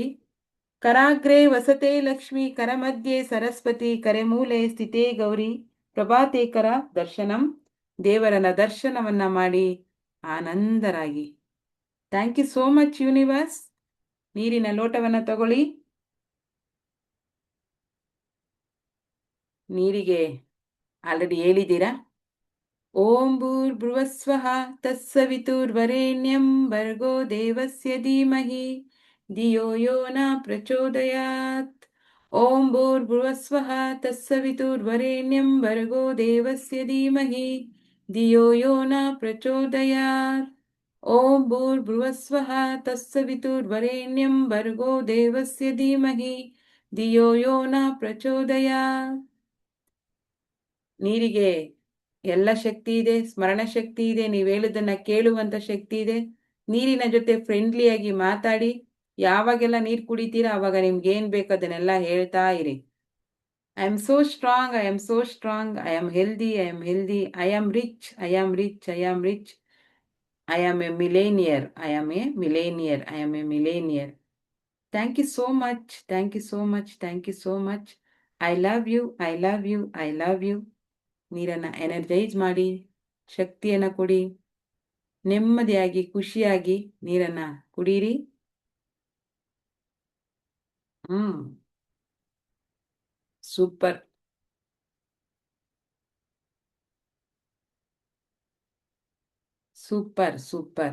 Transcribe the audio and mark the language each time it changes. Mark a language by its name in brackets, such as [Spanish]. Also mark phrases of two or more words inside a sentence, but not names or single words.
[Sanskrit] ಕರಾಗ್ರೆ ವಸತೆ ಲಕ್ಷ್ಮಿ, ಕರಮಧ್ಯೆ ಸರಸ್ವತಿ, ಕರೆಮೂಲೆ ಸ್ಥಿತೇ ಗೌರಿ, ಪ್ರಭಾತೆ ಕರ ದರ್ಶನಂ. [Kannada] ದೇವರನ ದರ್ಶನವನ್ನ ಮಾಡಿ ಆನಂದರಾಗಿ. [English] Thank you so much universe. [Kannada] ನೀರಿನ ಲೋಟವನ್ನು ತಗೊಳ್ಳಿ. ನೀರಿಗೆ ಆಲ್ರೆಡಿ ಹೇಳಿದ್ದೀರಾ. [Sanskrit] ಓಂ ಭೂರ್ಭುವಸ್ವಃ ತತ್ಸವಿತುರ್ವರೆಣ್ಯಂ ಭರ್ಗೋ ದೇವಸ್ಯ ಧೀಮಹಿ ಧಿಯೋ ಯೋ ನ ಪ್ರಚೋದಯಾತ್. ಓಂ ಭೂರ್ಭುವಸ್ವಃ ತತ್ಸವಿತುರ್ವರೆಣ್ಯಂ ಭರ್ಗೋ ದೇವಸ್ಯ ಧೀಮಹಿ ಧಿಯೋ ಯೋ ನ ಪ್ರಚೋದಯಾತ್. ಓಂ ಭೂರ್ಭುವಸ್ವಃ ತತ್ಸವಿತುರ್ವರೆಣ್ಯಂ ಭರ್ಗೋ ದೇವಸ್ಯ ಧೀಮಹಿ ಧಿಯೋ ಯೋ ನ ಪ್ರಚೋದಯಾತ್. [Kannada] ನೀರಿಗೆ ಎಲ್ಲ ಶಕ್ತಿ ಇದೆ, ಸ್ಮರಣ ಶಕ್ತಿ ಇದೆ, ನೀವು ಹೇಳೋದನ್ನ ಕೇಳುವಂತ ಶಕ್ತಿ ಇದೆ. ನೀರಿನ ಜೊತೆ ಫ್ರೆಂಡ್ಲಿಯಾಗಿ ಮಾತಾಡಿ. ಯಾವಾಗೆಲ್ಲ ನೀರು ಕುಡಿತೀರಾ ಅವಾಗ ನಿಮ್ಗೆ ಏನ್ ಬೇಕು ಅದನ್ನೆಲ್ಲ ಹೇಳ್ತಾ ಇರಿ. [English] I am so strong, I am so strong, I am healthy, I am healthy, I am rich, I am rich, I am rich, I am a millionaire, I am a millionaire, I am a millionaire. Thank you so much, thank you so much, thank you so much. I love you, I love you, I love you. [Kannada] ನೀರನ್ನು ಎನರ್ಜೈಸ್ ಮಾಡಿ, ಶಕ್ತಿಯನ್ನು ಕೊಡಿ. ನೆಮ್ಮದಿಯಾಗಿ ಖುಷಿಯಾಗಿ ನೀರನ್ನ ಕುಡೀರಿ. ಸೂಪರ್. [English] Super super.